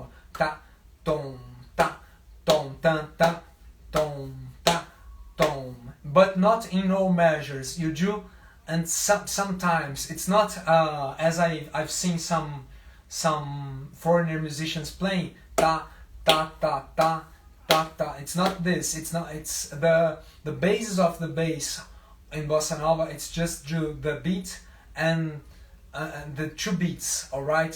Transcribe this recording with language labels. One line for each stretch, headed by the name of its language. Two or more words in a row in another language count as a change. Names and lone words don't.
English: Ta, tom, ta, tom, tan, ta, tom, ta, tom. But not in all measures. You do, and sometimes it's not as I've seen some foreigner musicians playing ta, ta, ta, ta, ta, ta. It's not this. It's not. It's the basis of the bass. In bossa nova, it's just the beat and the 2 beats, all right.